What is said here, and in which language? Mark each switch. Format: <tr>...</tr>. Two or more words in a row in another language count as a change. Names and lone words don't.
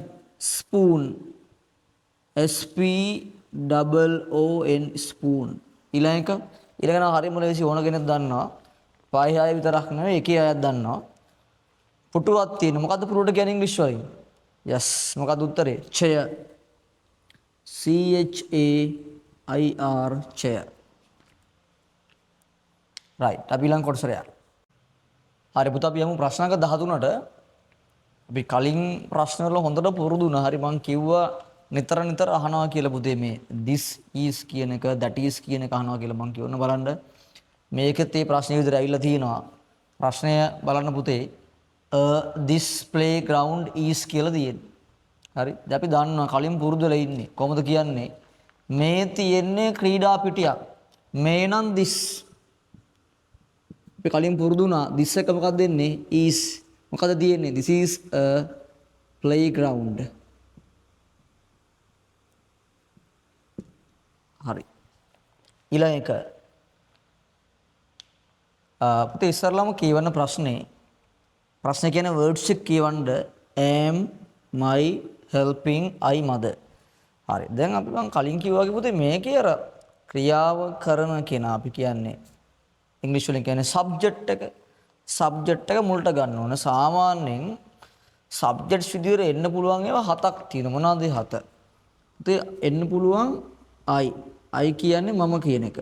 <en>spoon. SPOON spoon.</en> <si>ඊළඟ හරියම ලේසි ඕන කෙනෙක් දන්නවා. පහයි හය විතරක් නෙවෙයි එකේ අයත් දන්නවා. පුටුවක් තියෙන. මොකද්ද පුටුවට කියන්නේ ඉංග්‍රීසි වලින්? yes. මොකද්ද උත්තරේ?</si> <en>chair. CHAIR chair.</en> <si>right. අපි ඊළඟ කොටසට යන්න. හරි පුතා අපි යමු ප්‍රශ්නාංක 13ට. අපි කලින් ප්‍රශ්න වල හොඳට පුරුදු වුණා. හරි මම කිව්වා නිතර අහනවා කියලා පුතේ මේ</si> <en>this is</en> <si>කියන එක</si> <en>that is</en> <si>කියන එක අහනවා කියලා මම කියවන්න බලන්න. මේකෙත් මේ ප්‍රශ්න විදිහට ඇවිල්ලා තියෙනවා. ප්‍රශ්නය බලන්න පුතේ.</si> <en>this playground is</en> <si>කියලා තියෙන්නේ. හරි. දැන් අපි දන්නවා කලින් පුරුදු වෙලා ඉන්නේ. කොහොමද කියන්නේ? මේ තියෙන්නේ ක්‍රීඩා පිටියක්. මේ නම් this. අපි කලින් පුරුදු වුණා this එක මොකක්ද දෙන්නේ? is. මොකද තියෙන්නේ?</si> <en>This is a playground.</en> <si>හරි. ඊළඟ එක. පුතේ ඉස්සරලම කියවන ප්‍රශ්නේ කියන්නේ words එක කියවන්න</si> <en>am my helping I mother.</en> <si>හරි. දැන් අපි මම කලින් කිව්වා වගේ පුතේ මේකේ අර ක්‍රියාව කරන කෙනා අපි කියන්නේ ඉංග්‍රීසි වලින් කියන්නේ සබ්ජෙක්ට් එක මුලට ගන්න ඕන. සාමාන්‍යයෙන් සබ්ජෙක්ට්ස් විදියට එන්න පුළුවන් ඒවා 7ක් තියෙනවා. මොනවද ඒ 7? පුතේ එන්න පුළුවන් I කියන්නේ මම කියන එක.</si>